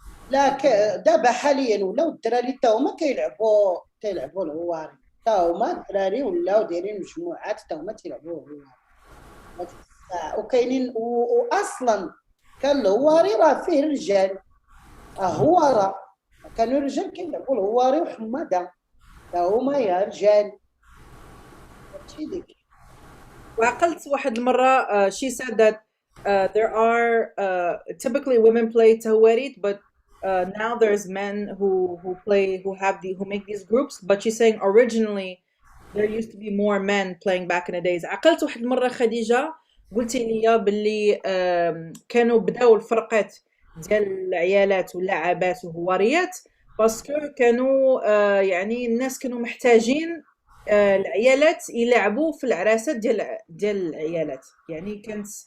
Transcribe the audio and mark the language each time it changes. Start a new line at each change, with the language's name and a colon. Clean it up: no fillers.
Arabic: لا دابا حاليا ولاو الدراري حتى هما كيلعبوا الهواري، حتى هما الدراري ولاو دايرين مجموعات حتى هما تيلعبوا الهواري. وكاينين واصلا كان الهواري راه فيه رجال، هوارة كانوا الرجال كيلعبوا الهواري وحماده حتى هما يا رجال. وعقلت واحد المرة
English: she said that there are typically women play tawarit, but now there's men who make these groups, but she's saying originally there used to be more men playing back in the days.
Arabic: عقلت واحد المرة خديجة قلتي لي باللي كانوا بداو الفرقات ديال العيالات واللعابات والهواريات باسكو كانوا يعني الناس كانوا محتاجين العيالات يلعبوا في العراسات ديال العيالات، يعني كانت